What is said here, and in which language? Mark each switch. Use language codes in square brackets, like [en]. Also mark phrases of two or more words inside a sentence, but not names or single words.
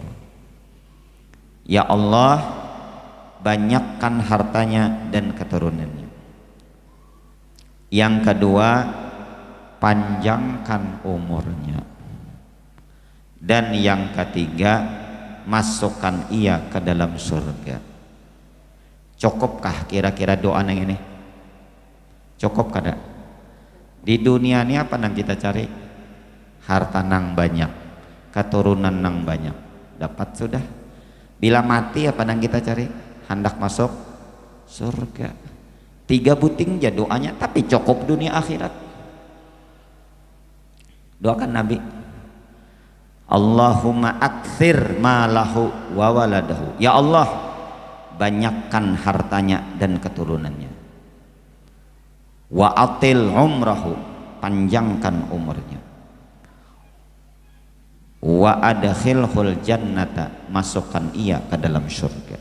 [id] Ya Allah, banyakkan hartanya dan keturunannya. Yang kedua, panjangkan umurnya. Dan yang ketiga, masukkan ia ke dalam surga. Cukupkah kira-kira doa yang ini? [bjn] Cukup kada? Di dunia ini apa nang kita cari? Harta nang banyak, keturunan nang banyak. Dapat sudah. Bila mati apa nang kita cari? [id] Hendak masuk surga. [bjn] 3 buting aja doanya, tapi cukup dunia akhirat. [id] Doakan Nabi, [ar] اللهم أكثر ماله وولده. [id] Ya Allah, banyakkan hartanya dan keturunannya. [ar] وأطل عمره, [id] panjangkan umurnya. [ar] وأدخله الجنة, [id] masukkan ia ke dalam surga.